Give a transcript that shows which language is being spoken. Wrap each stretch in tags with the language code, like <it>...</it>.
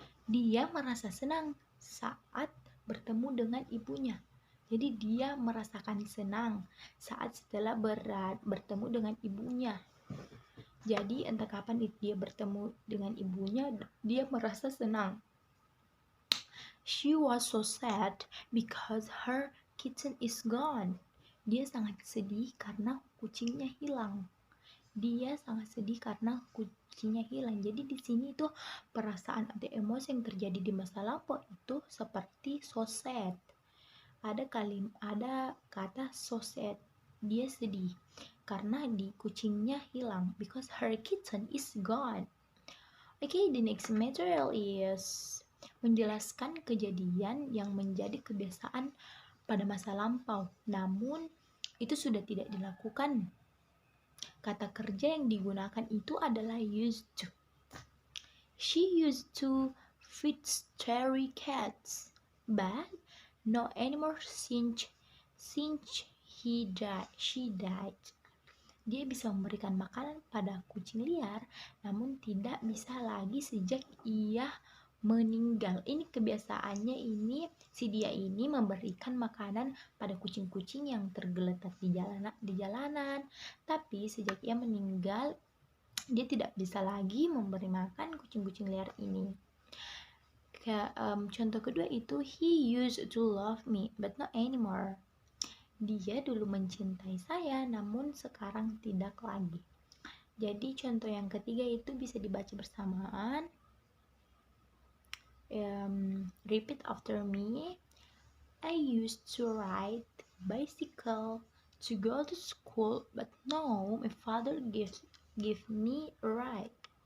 <id>Dia merasa senang saat bertemu dengan ibunya. Jadi dia merasakan senang saat setelah bertemu dengan ibunya. Jadi entah kapan dia bertemu dengan ibunya, dia merasa senang.</id> <en>She was so sad because her kitten is gone.</en> <id>Dia sangat sedih karena kucingnya hilang. Jadi di sini itu perasaan atau emosi yang terjadi di masa lampau itu seperti</id> <en>so sad.</en> <id>Ada kata</id> <en>so sad,</en> <id>dia sedih karena kucingnya hilang,</id> <en>because her kitten is gone.</en> <id>Okay,</id> <en>the next material is</en> <id>menjelaskan kejadian yang menjadi kebiasaan pada masa lampau, namun itu sudah tidak dilakukan. Kata kerja yang digunakan itu adalah used to.</id> <en>She used to feed stray cats, but not anymore since she died.</en> <id>Dia bisa memberikan makanan pada kucing liar, namun tidak bisa lagi sejak ia meninggal. Ini kebiasaannya ini, si dia ini memberikan makanan pada kucing-kucing yang tergeletak di jalanan. Tapi sejak ia meninggal, dia tidak bisa lagi memberi makan kucing-kucing liar ini. Contoh kedua itu,</id> <en>he used to love me but not anymore.</en> <id>Dia dulu mencintai saya namun sekarang tidak lagi. Jadi contoh yang ketiga itu bisa dibaca bersamaan.</id> <en>Repeat after me. I used to ride bicycle to go to school, but now my father give me a ride.</en>